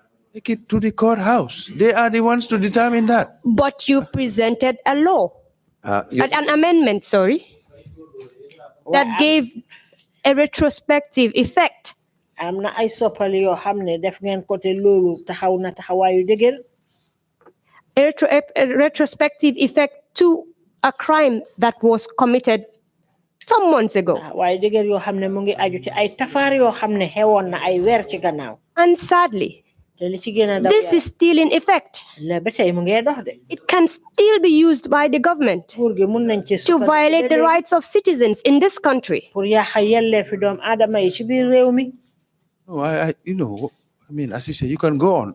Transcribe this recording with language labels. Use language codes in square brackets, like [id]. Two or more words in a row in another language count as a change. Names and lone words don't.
[en] Take it to the courthouse. They are the ones to determine that. But you presented a law, an amendment, sorry, that gave a retrospective effect. [wo] am na ay soppali yoo xam ne def ngeen côté loolu taxaw na taxawaayu dëgër. [en] A retrospective effect to a crime that was committed some months ago. [wo] waaye dëgër yoo xam ne mu ngi aju ci ay tafaar yoo xam ne xewoon na ay weer ci gannaaw. [en] And sadly, this is still in effect. It can still be used by the government to violate the rights of citizens in this country. No, I mean, as you say, you can go on.